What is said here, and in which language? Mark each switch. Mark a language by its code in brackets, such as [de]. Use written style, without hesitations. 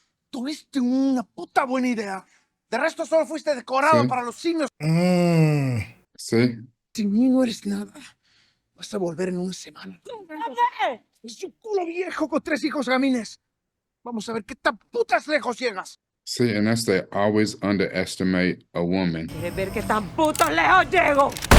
[es] Tuviste una puta buena idea. De resto solo fuiste decorado Sí. para los simios. [en] See? [es] Sin mí no eres nada. Vas a volver en una semana. Es un culo viejo con 3 hijos gamines. Vamos a ver qué tan putas lejos llegas. [en] See, and that's they always underestimate a woman. [es] ¿Quieres ver qué tan puto lejos llego?